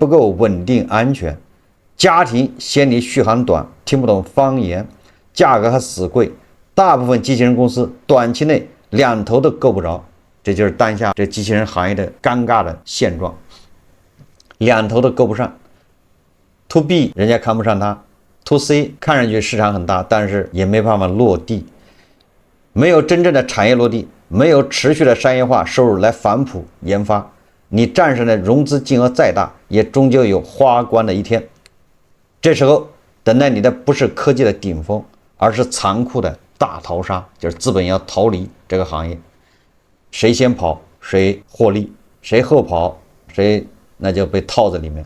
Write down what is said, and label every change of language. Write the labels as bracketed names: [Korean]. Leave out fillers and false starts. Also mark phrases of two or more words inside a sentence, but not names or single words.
[Chinese] 夠穩定安全，家庭嫌你續航短，聽不懂方言，價格還死貴，大部分机器人公司短期內兩頭都夠不着，這就是當下這機器人行業的尷尬的現狀，兩頭都夠不上。 [English] To B [Chinese] 人家看不上它， [English] To C [Chinese] 看上去市場很大，但是也沒辦法落地，沒有真正的產業落地，沒有持續的商業化收入來反哺研發，你戰勝的融資金額再大，也終究有花光的一天。這時候等待你的不是科技的頂峰，而是殘酷的大逃殺，就是資本要逃離這個行業，誰先跑誰獲利，誰後跑誰那就被套在裡面。